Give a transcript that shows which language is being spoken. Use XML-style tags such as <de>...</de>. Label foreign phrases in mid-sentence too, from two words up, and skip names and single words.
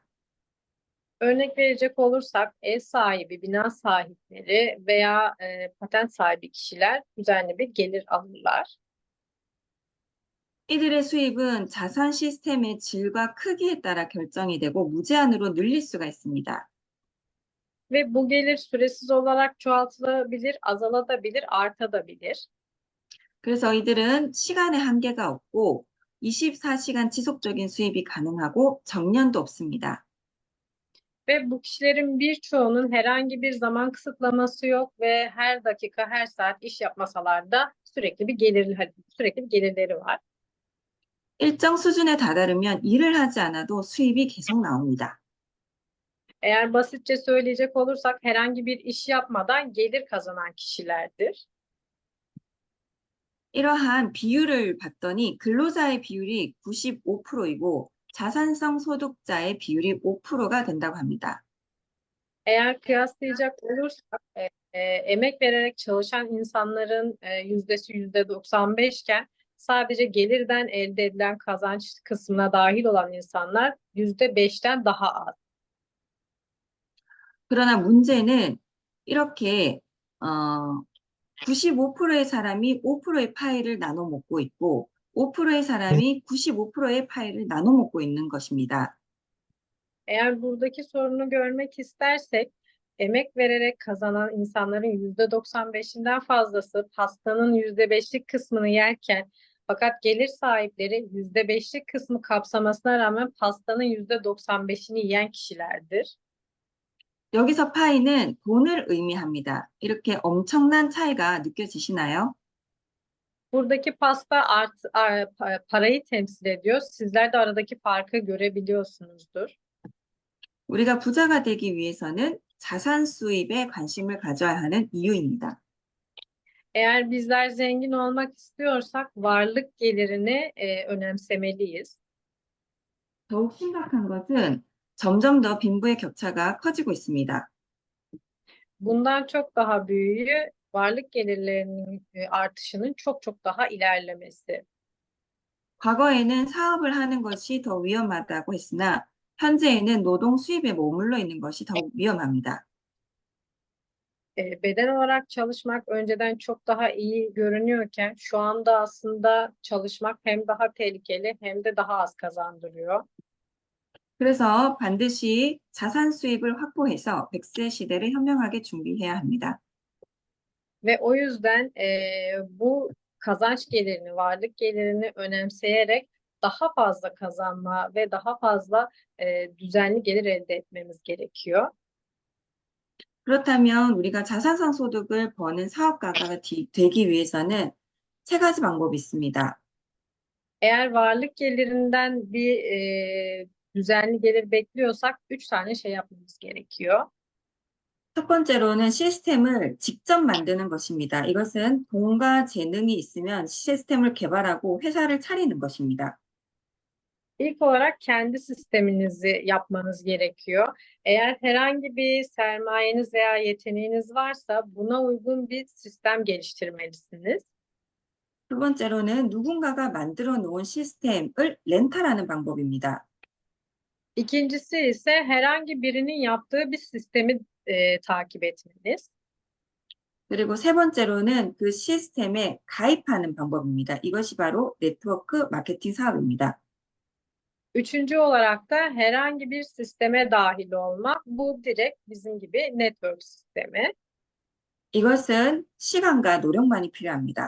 <tr>Örnek verecek olursak ev sahibi, bina sahipleri veya patent sahibi kişiler düzenli bir gelir alırlar.</tr> <ko>이들의 수입은 자산 시스템의 질과 크기에 따라 결정이 되고 무제한으로 늘릴 수가 있습니다.</ko> <tr>Ve bu gelir süresiz olarak çoğaltılabilir, azalabilir, artabilir.</tr> <ko>그래서 이들은 시간의 한계가 없고 24시간 지속적인 수입이 가능하고 정년도 없습니다.</ko> <tr>Ve bu kişilerin birçoğunun herhangi bir zaman kısıtlaması yok ve her dakika, her saat iş yapmasalar da sürekli bir gelirleri var.</tr> <ko>일정 수준에 다다르면 일을 하지 않아도 수입이 계속 나옵니다.</ko> <tr>Eğer basitçe söyleyecek olursak herhangi bir iş yapmadan gelir kazanan kişilerdir.</tr> <ko>이러한 비율을 봤더니 근로자의 비율이 95%이고 자산성 소득자의 비율이 5%가 된다고 합니다.</ko> <tr>Eğer kıyaslayacak olursak emek vererek çalışan insanların yüzdesi %95 iken sadece gelirden elde edilen kazanç kısmına dahil olan insanlar %5'ten daha az.</tr> <ko>그러나 문제는 이렇게 95%의 사람이 5%의 파이를 나눠 먹고 있고 5%의 saram이 95%의 파이를 나눠 먹고 있는 것입니다.</ko> <tr>Eğer buradaki sorunu görmek istersek, emek vererek kazanan insanların %95'inden fazlası pastanın %5'lik kısmını yerken, fakat gelir sahipleri %5'lik kısmı kapsamasına rağmen pastanın %95'ini yiyen kişilerdir.</tr> <ko>여기서 파이는 돈을 의미합니다. 이렇게 엄청난 차이가 느껴지시나요?</ko> <tr>Buradaki pasta parayı temsil ediyor. Sizler de aradaki farkı görebiliyorsunuzdur.</tr> <ko>우리가 부자가 되기 위해서는 자산 수입에 관심을 가져야 하는 이유입니다.</ko> <tr>Eğer bizler zengin olmak istiyorsak varlık gelirini önemsemeliyiz.</tr> <ko>더욱 심각한 것은 점점 더 빈부의 격차가 커지고 있습니다.</ko> <tr>Bundan çok daha büyüğü varlık gelirlerinin artışının çok çok daha ilerlemesi.</tr> <ko>과거에는 사업을 하는 것이 더 위험하다고 했으나 현재에는 노동 수입에 머물러 있는 것이 더욱 위험합니다.</ko> <tr>Beden olarak çalışmak önceden çok daha iyi görünüyorken şu anda aslında çalışmak hem daha tehlikeli hem de daha az kazandırıyor.</tr> <ko>그래서 반드시 자산 수입을 확보해서 100세 시대를 현명하게 준비해야 합니다.</ko> <tr>Ve o yüzden bu kazanç gelirini, varlık gelirini önemseyerek daha fazla kazanma ve daha fazla düzenli gelir elde etmemiz gerekiyor.</tr> <ko>그렇다면 우리가 자산성 소득을 버는 사업가가 되기 위해서는 세 가지 방법이 있습니다.</ko> <tr>Eğer varlık gelirinden bir düzenli gelir bekliyorsak 3 tane şey yapmamız gerekiyor.</tr> <ko>첫 번째로는 시스템을 직접 만드는 것입니다. 이것은 돈과 재능이 있으면 시스템을 개발하고 회사를 차리는 것입니다.</ko> <tr>İlk olarak kendi sisteminizi yapmanız gerekiyor. Eğer herhangi bir sermayeniz veya yeteneğiniz varsa buna uygun bir sistem geliştirmelisiniz.</tr> <ko>두 번째로는 누군가가 만들어 놓은 시스템을 렌탈하는 방법입니다.</ko> <tr>İkincisi ise herhangi birinin yaptığı bir sistemi takip etmeniz.</tr> <ko>그리고 세 번째로는 그 시스템에 가입하는 방법입니다. 이것이 바로 네트워크 마케팅 사업입니다.</ko> <tr>Üçüncü olarak da herhangi bir sisteme dahil olmak. Bu direkt bizim gibi network sistemi.</tr> <ko>이것은 시간과 노력만이 필요합니다.</ko>